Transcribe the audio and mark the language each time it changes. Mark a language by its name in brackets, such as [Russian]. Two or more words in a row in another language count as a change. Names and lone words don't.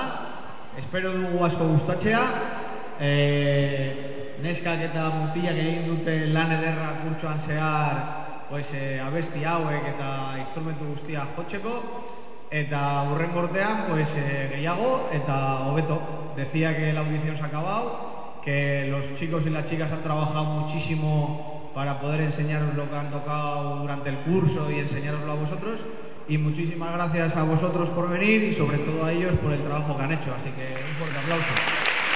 [Basque] Espero dugu asko gustatzea. Neskak eta mutilak egin dute lan ederra kurtsoan zehar abesti hauek eta instrumentu guztia jotzeko. Eta hurrengo urtean gehiago eta hobeto. [Spanish] Decía que la audición se ha acabado, que los chicos y las chicas han trabajado muchísimo para poder enseñaros lo que han tocado durante el curso y enseñaroslo a vosotros. Y muchísimas gracias a vosotros por venir y sobre todo a ellos por el trabajo que han hecho. Así que un fuerte aplauso.